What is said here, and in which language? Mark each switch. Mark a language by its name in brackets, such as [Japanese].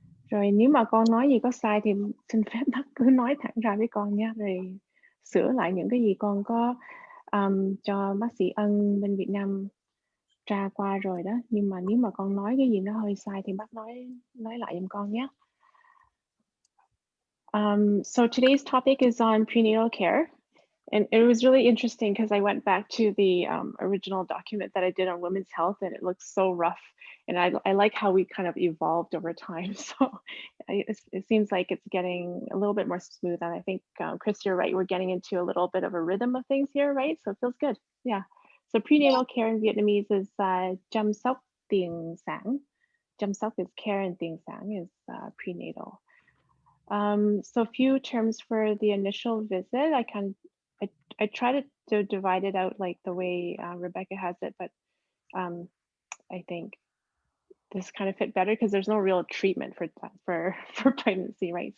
[Vietnamese] Rồi nếu mà con nói gì có sai thì xin phép bác cứ nói thẳng ra với con nhé, rồi sửa lại những cái gì con có cho bác sĩ Ân bên Việt Nam tra qua rồi đó. Nhưng mà nếu mà con nói cái gì nó hơi sai thì bác nói lại giùm con nhé. [English] So today's topic is on prenatal care. And it was really interesting because I went back to the original document that I did on women's health, and it looks so rough. And I like how we kind of evolved over time. So it seems like it's getting a little bit more smooth. And I think, Chris, you're right. We're getting into a little bit of a rhythm of things here, right? So it feels good. Yeah. So prenatal care in Vietnamese is chăm sóc tiền sản. Chăm sóc is care and tiền sản is prenatal. So a few terms for the initial visit. I try to divide it out like the way Rebecca has it, but I think this kind of fit better because there's no real treatment for pregnancy, right?